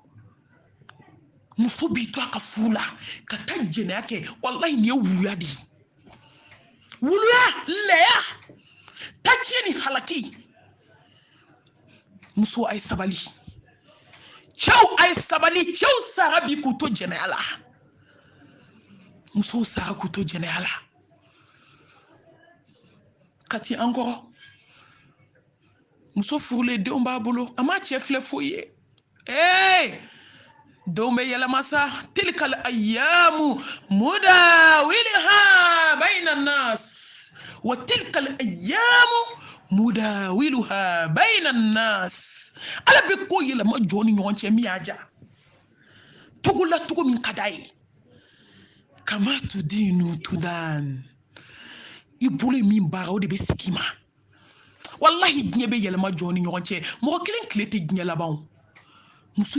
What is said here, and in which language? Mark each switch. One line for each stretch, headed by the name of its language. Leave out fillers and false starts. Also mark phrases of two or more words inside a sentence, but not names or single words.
Bambara: muso b'i to a ka furu la ka taa jɛnɛya kɛ wallahi nin ye wuluya de ye wuluya lɛya taciɲɛ ni halaki muso a ye sabali cɛw a ye sabali cɛw sara bi k'u to jɛnɛya la musow sara k'u to jɛnɛya la ka ti an kɔrɔ muso furulen denw b'a bolo a ma cɛ filɛ foyi ye denw bɛ yɛlɛma sa
Arabic: تلك الأيام نداولها بين الناس وتلك الأيام نداولها بين الناس
Bambara: ala bɛ ko yɛlɛma jɔn ni ɲɔgɔn cɛ min y'a ja togo la togo min ka d'a ye
Arabic: كما تدين تدان
Bambara: i bolo ye min baara o de bɛ segin i ma wallahi diɲɛ bɛ yɛlɛma jɔn ni ɲɔgɔn cɛ mɔgɔ kelen tile tɛ diɲɛ laban muso